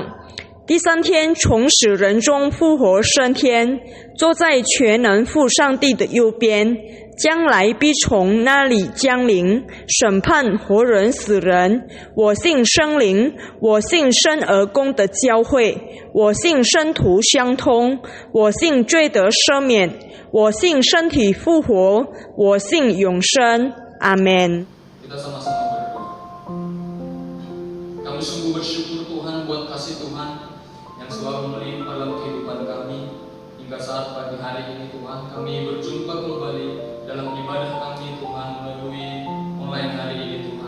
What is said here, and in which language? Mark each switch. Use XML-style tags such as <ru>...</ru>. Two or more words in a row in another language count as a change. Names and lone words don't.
<zh>第三天从死人中复活升天，坐在全能父上帝的右边，将来必从那里降临，审判活人死人。我信圣灵，我信生而公的教会，我信圣徒相通，我信罪得赦免，我信身体复活，我信永生。阿门。</zh> <id>Kita sama-sama berdoa. Kami sungguh bersyukur Tuhan buat kasih Tuhan yang selalu melimpah dalam kehidupan kami. Hingga saat pagi hari ini Tuhan, kami berjumpa kembali dalam ibadah kami Tuhan melalui online hari ini Tuhan.</id>